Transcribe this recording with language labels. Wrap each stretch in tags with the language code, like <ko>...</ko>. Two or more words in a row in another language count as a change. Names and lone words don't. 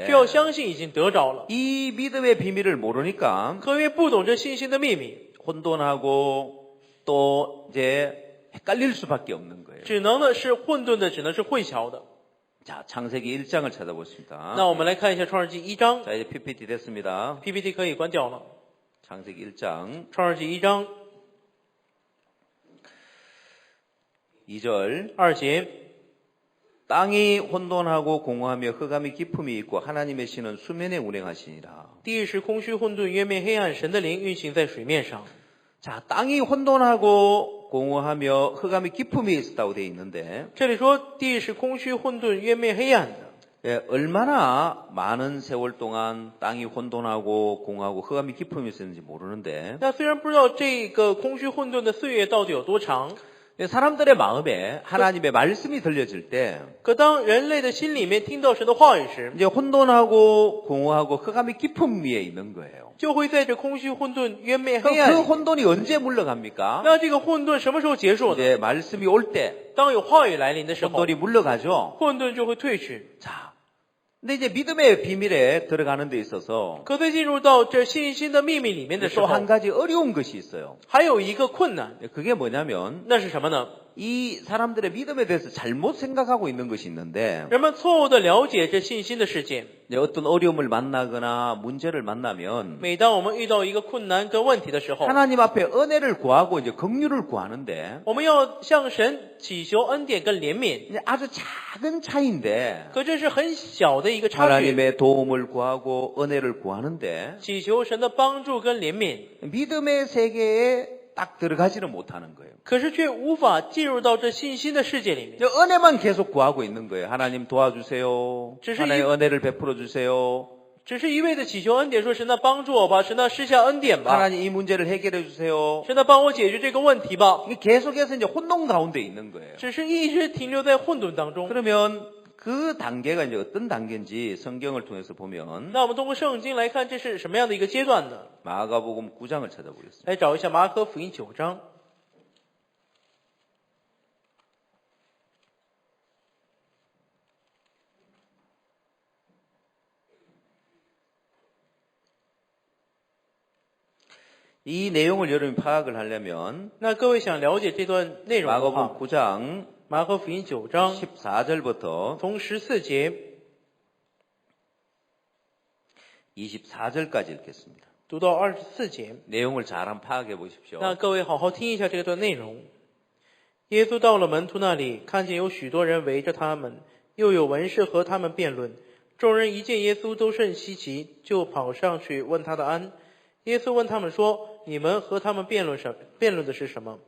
<zh>就要相信已经得着了。</zh> <ko>이 믿음의 비밀을 모르니까</ko> <zh>可因为不懂这信心的秘密，</zh> <ko>혼돈하고 또 이제 헷갈릴 수밖에 없는 거예요.</ko> <zh>只能呢是混沌的，只能是混淆的。</zh> <ko>자, 창세기 1장을 찾아보십니다.</ko> <zh>那我们来看一下创世纪1章</zh> <ko>자, 이제 PPT 됐습니다.</ko> <zh>，PPT 可以关掉了。</zh> <ko>창세기 1장</ko> <zh>创世纪1章</zh> <ko>2절</ko> <zh>2节，</zh> <ko>땅이 혼돈하고 공허하며 흑암이 깊음이 있고 하나님의 신은 수면에 운행하시니라.</ko> <zh>地是空虚混沌，渊面黑暗，神的灵运行在水面上。</zh> <ko>자, 땅이 혼돈하고 공허하며 흑암이 깊음이 있었다고 되어 있는데</ko> <zh>这里说地是空虚、混沌、渊灭、黑暗的。</zh> <ko>예, 얼마나 많은 세월 동안 땅이 혼돈하고 공허하고 흑암이 깊음이 있었는지 모르는데</ko> <zh>那虽然不知道这个空虚混沌的岁月到底有多长，</zh> <ko>사람들의 마음에 하나님의 말씀이 들려질 때</ko> <zh>可当人类的心里面听到神的话语时，</zh> <ko>이제 혼돈하고 공허하고 흑암이 깊음 위에 있는 거예요.</ko> <zh>就会在这空虚、混沌、渊灭、</zh> <ko>그럼</ko> <zh>黑暗</zh> <ko>그</ko> <zh>里。</zh> <ko>혼돈이 언제 물러갑니까?</ko> <zh>那这个混沌什么时候结束呢？</zh> <ko>이제 말씀이 올 때</ko> <zh>当有话语来临的时候，</zh> <ko>혼돈이 물러가죠.</ko> <zh>混沌就会退去。</zh> <ko>자, 근데 이제 믿음의 비밀에 들어가는 데 있어서</ko> <zh>可在进入到这信心的秘密里面的时</zh> <ko>또</ko> <zh>候，</zh> <ko>한 가지 어려운 것이 있어요.</ko> <zh>还有一个困难，</zh> <ko>그게 뭐냐면</ko> <zh>那是什么呢？</zh> <ko>이 사람들의 믿음에 대해서 잘못 생각하고 있는 것이 있는데</ko> <zh>人们错误的了解这信心的世界。</zh> <ko>이제 어떤 어려움을 만나거나 문제를 만나면</ko> <zh>每当我们遇到一个困难跟问题的时候，</zh> <ko>하나님 앞에 은혜를 구하고 이제 긍휼을 구하는데</ko> <zh>我们要向神祈求恩典跟怜悯。</zh> <ko>이제 아주 작은 차이인데</ko> <zh>可这是很小的一个差距，</zh> <ko>하나님의 도움을 구하고 은혜를 구하는데</ko> <zh>祈求神的帮助跟怜悯，</zh> <ko>믿음의 세계에 딱 들어가지는 못하는 거예요.</ko> <zh>可是却无法进入到这信心的世界里面。</zh> <ko>이제 은혜만 계속 구하고 있는 거예요. 하나님 도와주세요. 주시- 하나님의 은혜를 베풀어 주세요.</ko> <zh>只是一味的祈求恩典，说神啊帮助我吧，神啊施下恩典吧，</zh> <ko>하나님 이 문제를 해결해 주세요.</ko> <zh>神啊帮我解决这个问题吧，</zh> <ko>이게 계속해서 이제 혼돈 가운데 있는 거예요.</ko> <zh>只是一直停留在混沌当中。</zh> <ko>그러면 그 단계가 이제 어떤 단계인지 성경을 통해서 보면</ko> <zh>那我们通过圣经来看，这是什么样的一个阶段呢？</zh> <ko>마가복음 9장을 찾아보겠습니다.</ko> <zh>来找一下马可福音9章。</zh> <ko>이 내용을 여러분이 파악을 하려면</ko> <zh>那各位想了解这段内容的</zh> <ko>마가복음</ko> <zh>话，</zh> <ko>9장</ko> <zh>马可福音9章</zh> <ko>14절부터</ko> <zh>从14节</zh> <ko>24절까지 읽겠습니다.</ko> <zh>读到24节。</zh> <ko>내용을 잘 한번 파악해 보십시오.</ko> <zh>那各位好好听一下这段内容。耶稣到了门徒那里，看见有许多人围着他们，又有文士和他们辩论。众人一见耶稣都甚稀奇，就跑上去问他的安。耶稣问他们说：“你们和他们辩论的是什么？”</zh>